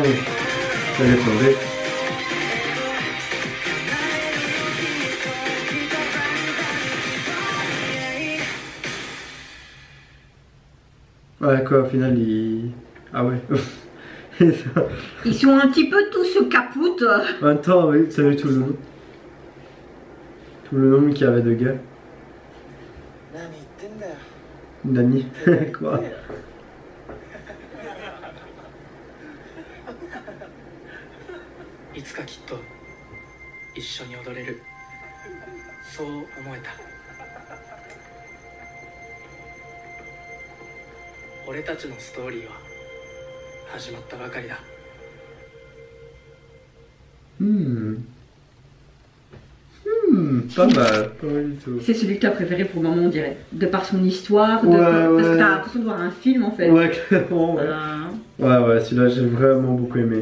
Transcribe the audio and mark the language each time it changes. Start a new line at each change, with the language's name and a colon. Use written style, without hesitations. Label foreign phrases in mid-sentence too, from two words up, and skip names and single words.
French: Ça allait tomber. Ouais quoi, au final il... Ah ouais. Ils sont un petit peu tous capoutes. En même temps, oui, ça avait tout le nom. Tout le nom qu'il y avait de gars. Nani. Quoi?
Japanese: いつかきっと一緒に踊れるそう思えた俺たちのストーリーは始まったばかりだ
French: Pas mal, pas mal du tout. C'est celui que tu as préféré pour le moment, on dirait. De par son histoire, ouais, parce que tu as l'impression de voir un film en fait. Ouais, clairement. Ouais, ouais, celui-là j'ai vraiment beaucoup aimé.